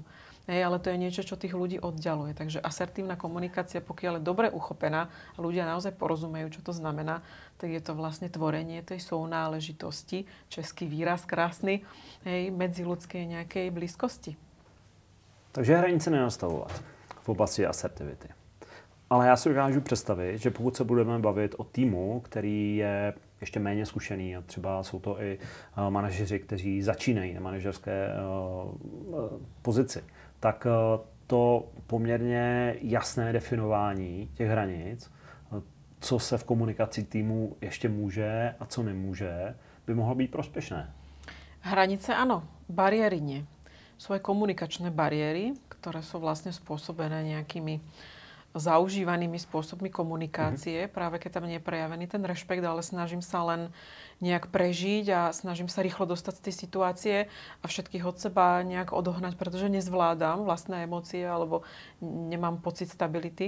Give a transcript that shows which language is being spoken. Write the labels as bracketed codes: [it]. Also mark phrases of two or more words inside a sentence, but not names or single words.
[sk] Hej, ale to je niečo, čo tých ľudí oddialuje. Takže asertívna komunikácia, pokiaľ je dobre uchopená a ľudia naozaj porozumejú, čo to znamená, tak je to vlastne tvorenie tej sounáležitosti, český výraz krásny, hej, medziľudskej nejakej blízkosti. [cs] Takže hranice nenastavovat v oblasti asertivity. Ale já si dokážu představit, že pokud se budeme bavit o týmu, který je ještě méně zkušený a třeba jsou to i manažeři, kteří začínají na manažerské pozici, tak to poměrně jasné definování těch hranic, co se v komunikaci týmu ještě může a co nemůže, by mohlo být prospěšné. [sk] Hranice áno, bariéry nie. Sú aj komunikačné bariéry, ktoré sú vlastne spôsobené nejakými zaužívanými spôsobmi komunikácie, práve keď tam nie je prejavený ten rešpekt, ale snažím sa len nejak prežiť a snažím sa rýchlo dostať z tej situácie a všetkých od seba nejak odohnať, pretože nezvládam vlastné emócie alebo nemám pocit stability.